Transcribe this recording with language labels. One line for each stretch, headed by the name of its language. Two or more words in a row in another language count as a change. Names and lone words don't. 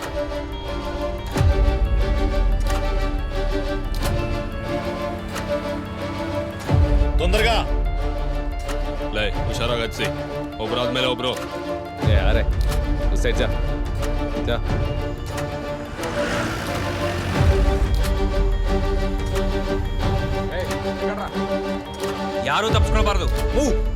Telugu: తొందరగా లే హుషారాగా వచ్చి
Kannada: ಒಬ್ರು ಆದ್ಮೇಲೆ ಒಬ್ರು.
Telugu: ఏ అరే సైడ్ జా జా.
Kannada: ಯಾರೂ ತಪ್ಪಿಸ್ಕೊಳ್ಬಾರ್ದು. ಮೂವ್.